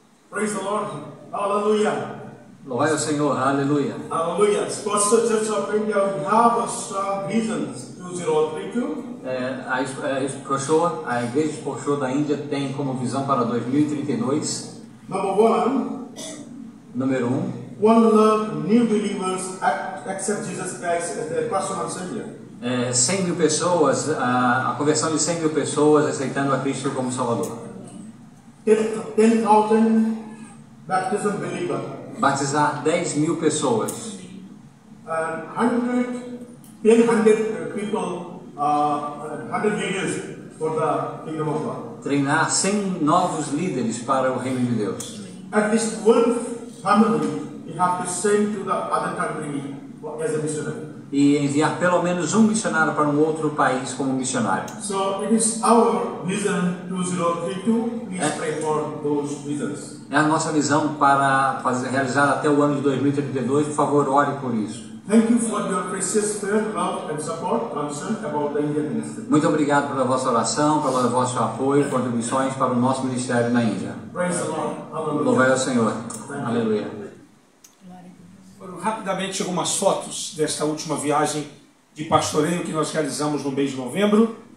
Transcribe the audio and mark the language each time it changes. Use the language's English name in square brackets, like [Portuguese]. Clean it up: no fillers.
[English] Praise the Lord. Hallelujah. [Portuguese] Glória ao Senhor, aleluia. [English] Hallelujah. Gospel Church of India, we have a strong vision 2032. [Portuguese] A Igreja Exposhô da Índia tem como visão para 2032. Número 1. [English] 1 new believers accept Jesus Christ as their personal Savior. [Portuguese] 100 mil pessoas, a conversão de 100 mil pessoas aceitando a Cristo como Salvador. [English] 10,000 baptism believer. [Portuguese] Batizar 10 mil pessoas. [English] 100 people, 100 leaders for the kingdom of God. [Portuguese] Treinar 100 novos líderes para o reino de Deus. [English] At least one family you have to send to the other country as a missionary. [Portuguese] E enviar pelo menos um missionário para um outro país como missionário. [English] So it is our vision 2032. Please pray for those visions. [Portuguese] É a nossa visão para realizar até o ano de 2032. Por favor, ore por isso. [English] Thank you for your precious prayer, love and support, concern about the Indian ministry. [Portuguese] Muito obrigado pela vossa oração, pelo vosso apoio e contribuições para o nosso ministério na Índia. [English] Praise the Lord. Hallelujah. [Portuguese] Louvai ao Senhor. Aleluia. Foram rapidamente algumas fotos desta última viagem de pastoreio que nós realizamos no mês de novembro.